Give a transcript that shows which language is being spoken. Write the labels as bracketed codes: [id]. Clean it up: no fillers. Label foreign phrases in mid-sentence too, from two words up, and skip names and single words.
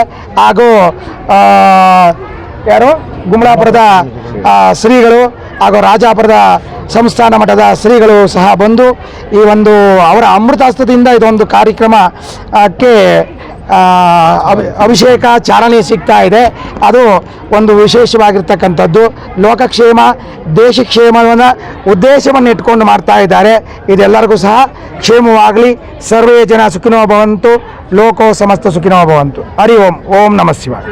[kn] ಹಾಗೂ ಗುಮಲಾಪುರದ ಶ್ರೀಗಳು ಹಾಗೂ ರಾಜಾಪುರದ ಸಂಸ್ಥಾನ ಮಠದ ಶ್ರೀಗಳು ಸಹ ಬಂದು ಈ ಒಂದು ಅವರ ಅಮೃತಾಸ್ತ್ರದಿಂದ ಇದೊಂದು ಕಾರ್ಯಕ್ರಮಕ್ಕೆ ಅಭಿಷೇಕ ಚಾಲನೆ ಸಿಗ್ತಾ ಇದೆ. ಅದು ಒಂದು ವಿಶೇಷವಾಗಿರ್ತಕ್ಕಂಥದ್ದು. ಲೋಕಕ್ಷೇಮ, ದೇಶಕ್ಷೇಮವನ್ನು ಉದ್ದೇಶವನ್ನು ಇಟ್ಕೊಂಡು ಮಾಡ್ತಾ ಇದ್ದಾರೆ. ಇದೆಲ್ಲರಿಗೂ ಸಹ ಕ್ಷೇಮವಾಗಲಿ. [sa] ಸರ್ವೇ ಜನ ಸುಖಿನೋ ಭವಂತು, ಲೋಕೋ ಸಮಸ್ತ ಸುಖಿನೋ ಭವಂತು. ಹರಿ ಓಂ. ಓಂ ನಮಃ ಶಿವಾಯ.